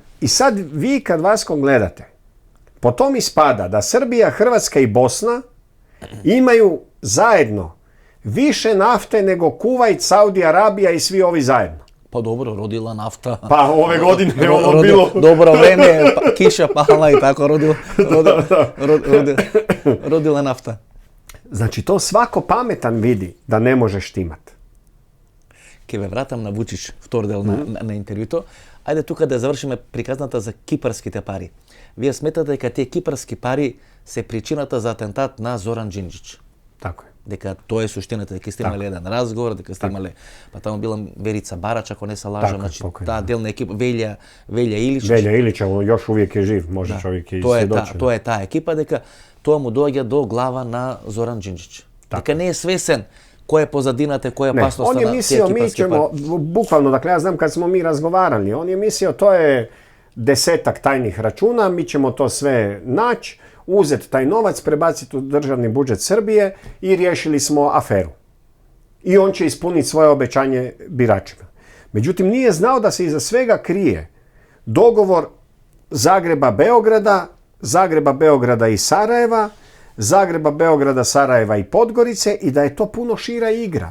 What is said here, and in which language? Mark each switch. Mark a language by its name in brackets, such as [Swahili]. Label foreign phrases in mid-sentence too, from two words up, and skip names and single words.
[Croatian] I sad vi kad Vaskog gledate, po tom ispada da Srbija, Hrvatska i Bosna imaju zajedno više nafte nego Kuvajt, Saudija Arabija i svi ovi zajedno. Pa dobro, rodila nafta. Pa ove godine je ono bilo... Dobro vreme, kiša pala i tako rodila nafta. Znači, to svako pametan vidi da ne može štimat. [Macedonian] Ке ве вратам на Вучич, втор дел на интервјуто. Ајде тука да завршиме приказната за кипарските пари. Вие сметате дека тие кипарски пари се причината за атентат на Зоран Џинџич. [Croatian] Tako je. [Macedonian] Дека тоа е суштината, дека сте имале еден разговор, дека сте имале, па таму била Верица Барач, ако не се лажам, значи таа делна екипа, Велја Илич. [Croatian] Velja Ilić, on još uvijek je živ, može čovjek i svjedoči. [Macedonian] Тоа е таа екипа, дека тоа му доаѓа до глава на Зоран Џинџич. Дека не е свесен која е позадината, која е опасноста на тие кипарски пари. [Croatian] Он je mislio, mi ćemo, bukvalno, dakle ja znam kad smo mi razgovarali, on je mislio to je 10 tajnih računa, mi ćemo to sve naći, uzeti taj novac, prebaciti u državni budžet Srbije i riješili smo aferu. I on će ispuniti svoje obećanje biračima. Međutim, nije znao da se iza svega krije dogovor Zagreba-Beograda, Zagreba-Beograda i Sarajeva, Zagreba-Beograda, Sarajeva i Podgorice i da je to puno šira igra.